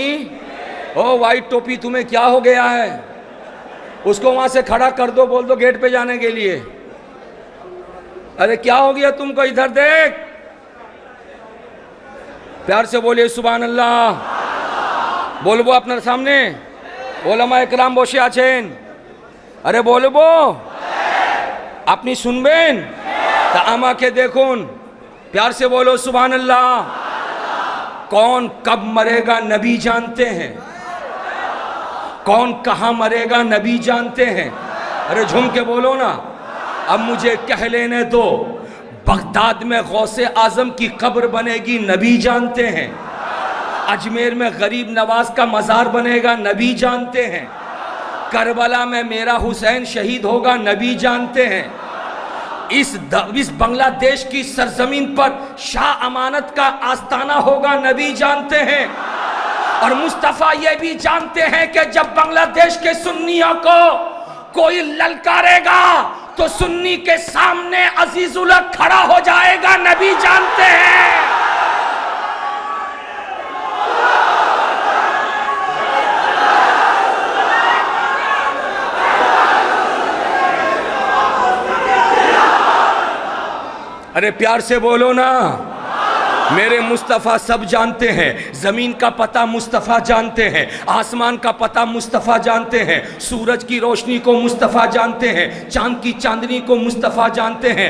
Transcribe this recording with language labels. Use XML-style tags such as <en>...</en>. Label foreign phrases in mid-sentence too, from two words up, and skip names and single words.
<ur>او وائٹ ٹوپی تمہیں کیا ہو گیا ہے؟ اس کو وہاں سے کھڑا کر دو، بول دو گیٹ پہ جانے کے لیے. ارے کیا ہو گیا تم کو؟ ادھر دیکھ. پیار سے بولے سبحان اللہ.</ur> <bn>বলবো আপনা সামনে উলামা ইকরাম বসে আছেন. আরে বলবো আপনি শুনবেন? তা আমাকে দেখুন,</bn> <ur>پیار سے بولو سبحان اللہ. کون کب مرے گا نبی جانتے ہیں، کون کہاں مرے گا نبی جانتے ہیں. ارے جھوم کے بولو نا. اب مجھے کہہ لینے دو، بغداد میں غوث اعظم کی قبر بنے گی نبی جانتے ہیں. اجمیر میں غریب نواز کا مزار بنے گا نبی جانتے ہیں. کربلا میں میرا حسین شہید ہوگا نبی جانتے ہیں. اس بنگلہ دیش کی سرزمین پر شاہ امانت کا آستانہ ہوگا نبی جانتے ہیں. اور مصطفیٰ یہ بھی جانتے ہیں کہ جب بنگلہ دیش کے سنیوں کو کوئی للکارے گا تو سنی کے سامنے عزیز الحق کھڑا ہو جائے گا، نبی جانتے ہیں۔ ارے پیار سے بولو نا، میرے مصطفیٰ سب جانتے ہیں، زمین کا پتہ مصطفیٰ جانتے ہیں، آسمان کا پتہ مصطفیٰ جانتے ہیں، سورج کی روشنی کو مصطفیٰ جانتے ہیں، چاند کی چاندنی کو مصطفیٰ جانتے ہیں۔</ur>